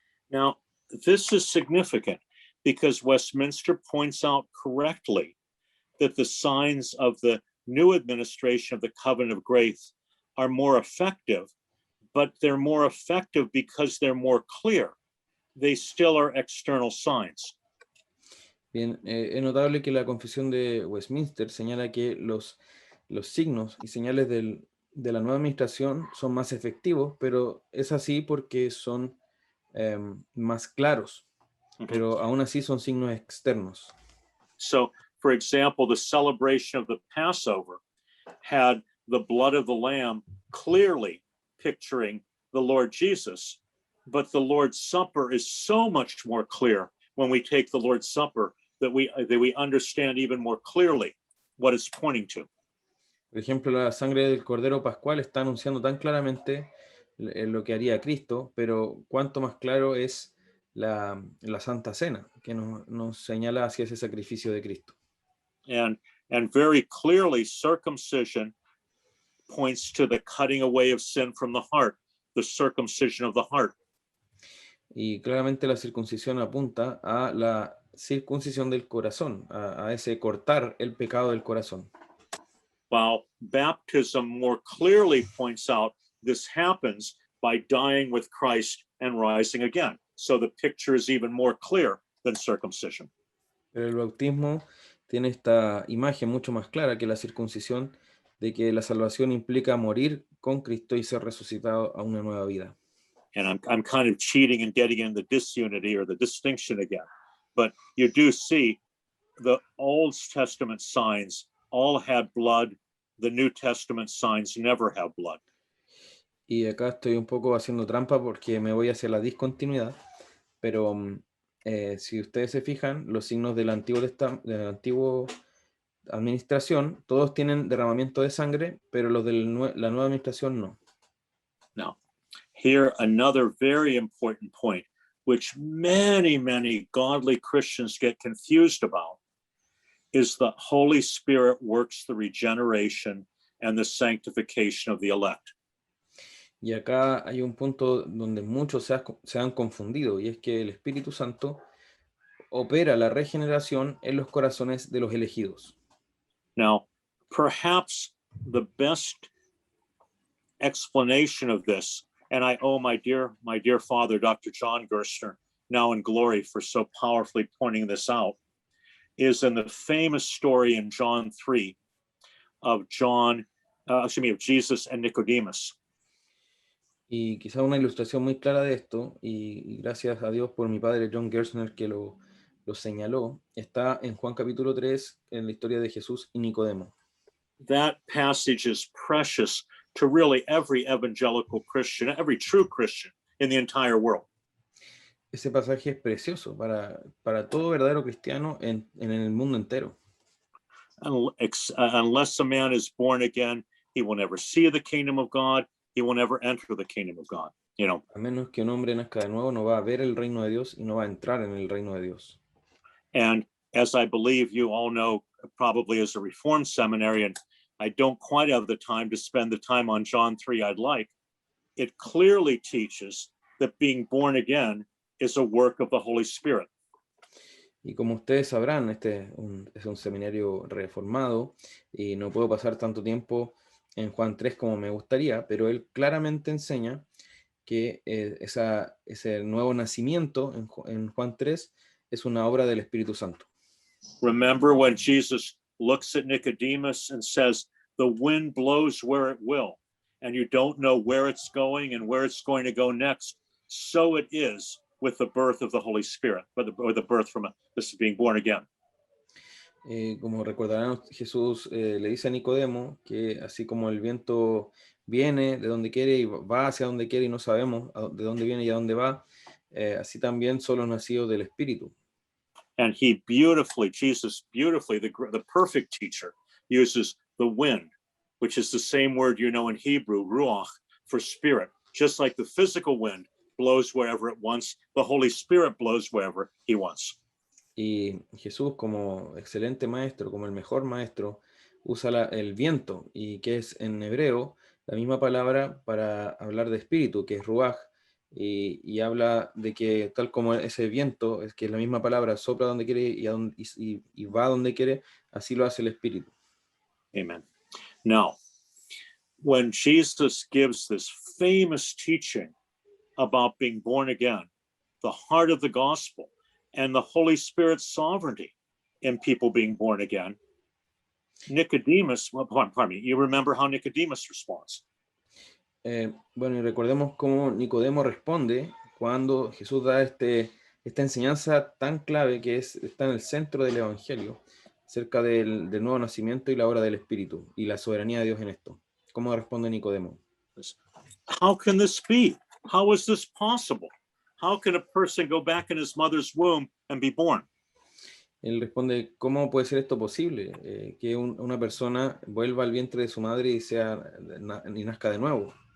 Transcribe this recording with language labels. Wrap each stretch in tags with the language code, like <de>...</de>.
<en>Now, this is significant because Westminster points out correctly that the signs of the new administration of the covenant of grace are more effective, but they're more effective because they're more clear. They still are external signs.</en> <es>Bien, es notable que la confesión de Westminster señala que los signos y señales de la nueva administración son más efectivos, pero es así porque son más claros, pero aún así son signos externos.</es> <en>So, for example, the celebration of the Passover had the blood of the lamb clearly picturing the Lord Jesus, but the Lord's Supper is so much more clear when we take the Lord's Supper that we understand even more clearly what it's pointing to.</en> <es>Por ejemplo, la sangre del Cordero Pascual está anunciando tan claramente lo que haría Cristo, pero cuánto más claro es la Santa Cena, que nos señala hacia ese sacrificio de Cristo.</es> <en>And very clearly, circumcision points to the cutting away of sin from the heart, the circumcision of the heart.</en> <es>Y claramente la circuncisión apunta a la circuncisión del corazón, a ese cortar el pecado del corazón.</es> <en>While baptism more clearly points out this happens by dying with Christ and rising again. So the picture is even more clear than circumcision.</en> <es>Pero el bautismo tiene esta imagen mucho más clara que la circuncisión de que la salvación implica morir con Cristo y ser resucitado a una nueva vida.</es> <en>And I'm kind of cheating and getting in the disunity or the distinction again. But you do see the Old Testament signs all had blood. The New Testament signs never have blood.</en> <es>Y acá estoy un poco haciendo trampa porque me voy hacia la discontinuidad, pero si ustedes se fijan, los signos del antiguo administración, todos tienen derramamiento de sangre, pero los de la nueva administración no.</es> <en>Now, here another very important point, which many godly Christians get confused about, is the Holy Spirit works the regeneration and the sanctification of the elect.</en> <es>Y acá hay un punto donde muchos se han confundido, y es que el Espíritu Santo opera la regeneración en los corazones de los elegidos.</es> <en>Now, perhaps the best explanation of this, and I owe my dear father, Dr. John Gerstner, now in glory, for so powerfully pointing this out, is in the famous story in John 3 of Jesus and Nicodemus.</en> <es>Y quizá una ilustración muy clara de esto, y gracias a Dios por mi padre John Gerstner que lo señaló, está en Juan capítulo 3, en la historia de Jesús y Nicodemo.</es> <en>That passage is precious to really every evangelical Christian, every true Christian in the entire world.</en> <es>Ese pasaje es precioso para todo verdadero cristiano en el mundo entero.</es> <en>Unless a man is born again, he will never see the kingdom of God. He will never enter the kingdom of God. You know.</en> <es>A menos que un hombre nazca de nuevo, no va a ver el reino de Dios y no va a entrar en el reino de Dios.</es> <en>And as I believe you all know, probably as a Reformed seminarian, I don't quite have the time to spend the time on John 3 I'd like. It clearly teaches that being born again is a work of the Holy Spirit.</en> <es>Y como ustedes sabrán, es un seminario reformado y no puedo pasar tanto tiempo en Juan 3 como me gustaría, pero él claramente enseña que ese nuevo nacimiento en Juan 3 es una obra del Espíritu Santo.</es> <en>Remember when Jesus looks at Nicodemus and says, the wind blows where it will, and you don't know where it's going and where it's going to go next. So it is with the birth of the Holy Spirit, or the birth from this being born again.</en> <es>Como recordarán, Jesús le dice a Nicodemo que así como el viento viene de donde quiere y va hacia donde quiere y no sabemos de dónde viene y a dónde va, así también son los nacidos del Espíritu.</es> <en>And Jesus beautifully, the perfect teacher, uses the wind, which is the same word you know in Hebrew, ruach, for spirit. Just like the physical wind blows wherever it wants, the Holy Spirit blows wherever he wants.</en> <es>Y Jesús, como excelente maestro, como el mejor maestro, usa el viento, y que es en hebreo la misma palabra para hablar de espíritu, que es ruach, y habla de que tal como ese viento, es que es la misma palabra, sopla donde quiere y va donde quiere, así lo hace el espíritu.</es> <en>Amen. Now, when Jesus gives this famous teaching about being born again, the heart of the gospel, and the Holy Spirit's sovereignty in people being born again, Nicodemus, well, pardon me, you remember how Nicodemus responds.</en> <es>Bueno, y recordemos cómo Nicodemo responde cuando Jesús da esta enseñanza tan clave que está en el centro del Evangelio, acerca del nuevo nacimiento y la obra del Espíritu y la soberanía de Dios en esto. ¿Cómo responde Nicodemo?</es> <en>How can this be? How is this possible? How can a person go back in his mother's womb and be born?</en> <es>Él responde, ¿cómo puede ser esto posible? Que una persona vuelva al vientre de su madre y nazca de nuevo.</es>